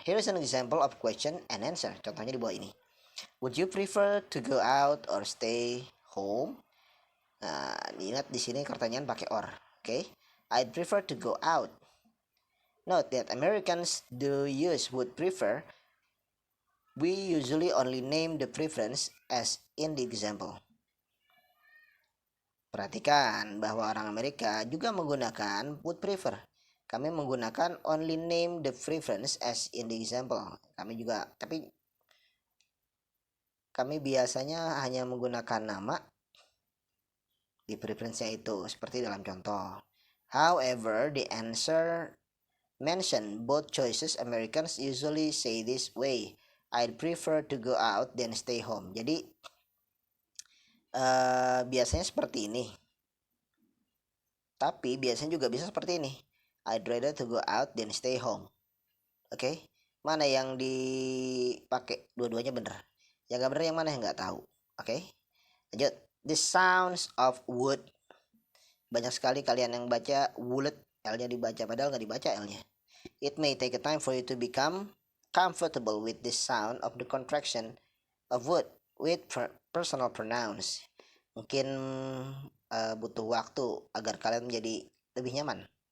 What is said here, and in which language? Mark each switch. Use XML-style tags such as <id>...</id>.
<en>Here is an example of question and answer. Contohnya di bawah ini. Would you prefer to go out or stay home?</en> <id>Nah, ingat di sini pertanyaan pakai or. Okay? I'd prefer to go out.</id> <en>Note that Americans do use would prefer. We usually only name the preference as in the example.</en> <id>Perhatikan bahwa orang Amerika juga menggunakan would prefer.</id> <en>Kami menggunakan only name the preference as in the example.</en> <id>Tapi kami biasanya hanya menggunakan nama di preference-nya itu, seperti dalam contoh.</id> <en>However, the answer mention both choices. Americans usually say this way. I'd prefer to go out than stay home.</en> <id>Jadi biasanya seperti ini. Tapi biasanya juga bisa seperti ini.</id> <en>I'd rather to go out than stay home.</en> <id>Oke, mana yang dipakai? Dua-duanya bener. Yang gak bener yang mana yang nggak tahu. Oke, lanjut. The sounds of wood. Banyak sekali kalian yang baca would, L-nya dibaca padahal nggak dibaca L-nya.</id> <en>It may take a time for you to become comfortable with the sound of the contraction of would with personal pronouns.</en> <id>Mungkin butuh waktu agar kalian menjadi lebih nyaman.</id>